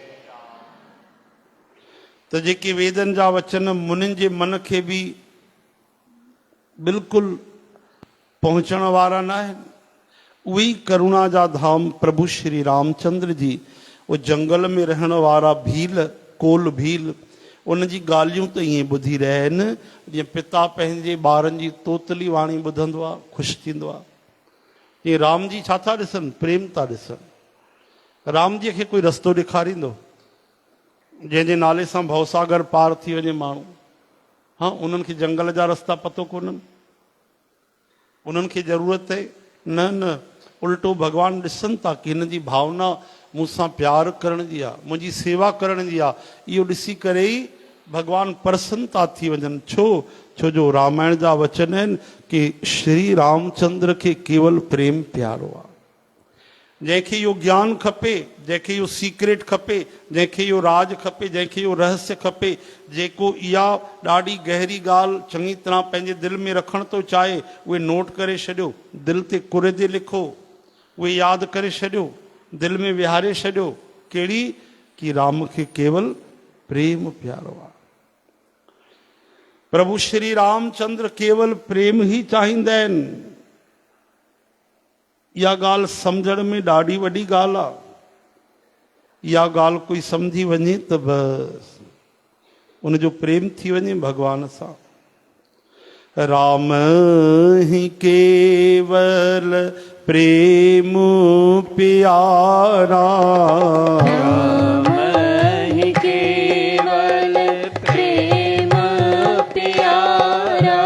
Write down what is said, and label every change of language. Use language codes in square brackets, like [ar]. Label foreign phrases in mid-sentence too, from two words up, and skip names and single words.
[sd] तो जेके वेदन जा वचन मुनिन जे मन खे भी बिल्कुलु पहुंचण वारा न आहिनि, उही करुणा जा धाम प्रभु श्री रामचंद्र जी, वो जंगल में रहण वारा भील कोल भील, उन जी ॻाल्हियूं त ईअं ॿुधी रहिया आहिनि जीअं पिता पंहिंजे ॿारनि जी तोतली वाणी ॿुधंदो आहे ख़ुशि थींदो आहे। जीअं राम जी छा था ॾिसनि, प्रेम था ॾिसनि। राम जीअ खे कोई रस्तो ॾेखारींदो जंहिंजे नाले सां भवसागर पार थी वञे माण्हू, हाँ उन्हनि खे जंगल जा रस्ता पतो कोन्हनि, उन्हनि खे ज़रूरत आहे न न उल्टो भॻवानु ॾिसनि था कि हिन जी भावना मूंसां प्यार करण जी आहे, मुंहिंजी सेवा करण जी आहे। इहो ॾिसी करे ई भॻवानु प्रसन्न था थी वञनि। छो जो रामायण जा वचन आहिनि कि श्री रामचंद्र खे केवल प्रेम प्यारो आहे। जंहिंखे इहो ज्ञान खपे, जंहिंखे इहो सीक्रेट खपे, जंहिंखे इहो राज खपे, जंहिंखे इहो रहस्य खपे, जेको इहा ॾाढी गहरी ॻाल्हि चङी तरह पंहिंजे दिलि में रखणु थो चाहे, उहे नोट करे छॾियो, दिलि ते कुरिजे लिखो, उहे यादि करे छॾियो, दिलि में विहारे छॾियो। कहिड़ी कि राम खे केवल प्रेम प्यारो आहे। प्रभु श्री रामचंद्र केवल प्रेम ई चाहींदा आहिनि। इहा ॻाल्हि सम्झण में ॾाढी वॾी ॻाल्हि आहे। इहा ॻाल्हि कोई सम्झी वञे त बसि उनजो प्रेम थी वञे भॻवान सां। [hi] राम ही केवल प्रेम प्यारा, राम ही केवल प्रेम प्यारा।